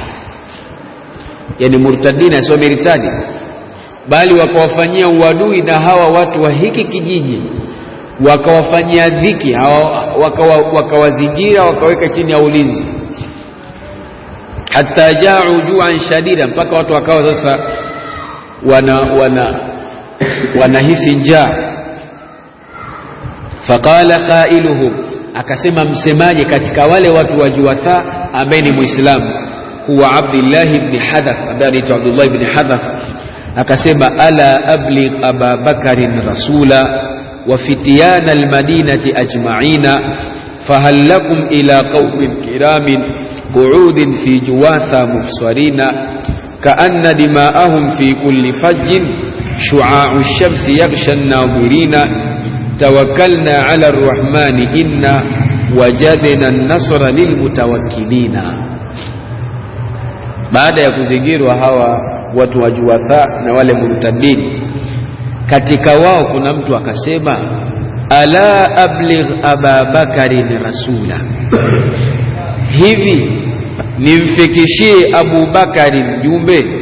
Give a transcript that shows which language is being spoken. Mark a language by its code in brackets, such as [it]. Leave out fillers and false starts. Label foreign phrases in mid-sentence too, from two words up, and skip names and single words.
[sw] Yani murtadina sio miritadi, bali wakawafanyia uadui na hawa watu wa hiki kijiji, wakawafanyia dhiki, wakawazingira, wakaweka chini ya ulinzi, [ar] حتى جاعوا جوعا شديدا, [sw] mpaka watu wakawa sasa wanahisi njaa. [ar] فقال قائلهم, [sw] akasema msemaji katika wale watu wa Juwatha ambaye ni Muislamu, huwa Abdullah [ar] ibn Hadath, [sw] ambaye anaitwa [ar] Abdullah ibn Hadath, akasema ألا أبلغ أبا بكر رسولا وفتيان المدينة أجمعينا فهل لكم إلى قوم كرام قعود في جواثا محصرينا كأن دماءهم في كل فج شعاع الشمس يغشى الناظرينا توكلنا على الرحمن إنا وجدنا النصر للمتوكلينا. [sw] Baada ya kuzingirwa hawa watu wa Juwatha na wale murtadin, katika wao kuna mtu akasema, [ar] ألا أبلغ أبا بكر رسولا, [sw] hivi nimfikishie Abu Bakari mjumbe.